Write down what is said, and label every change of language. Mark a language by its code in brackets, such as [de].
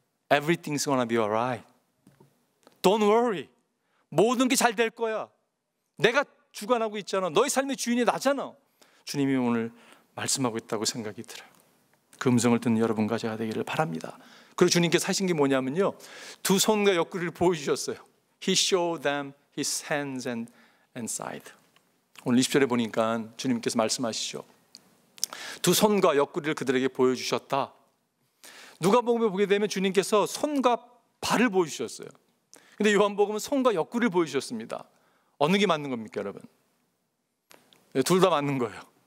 [en] Everything's gonna be alright. Don't worry. [ko] 모든 게 잘 될 거야. 내가 주관하고 있잖아. 너의 삶의 주인이 나잖아. 주님이 오늘 말씀하고 있다고 생각이 들어요. 그 음성을 듣는 여러분과 제가 되기를 바랍니다. 그리고 주님께서 하신 게 뭐냐면요, 두 손과 옆구리를 보여주셨어요. [en] He showed them His hands and side. [ko] 오늘 20절에 보니까 주님께서 말씀하시죠. 두 손과 옆구리를 그들에게 보여주셨다. 누가복음에 보게 되면 주님께서 손과 발을 보여주셨어요. 근데 요한복음은 손과 옆구리를 보여주셨습니다. 어느 게 맞는 겁니까, 여러분? 둘 다 맞는 거예요.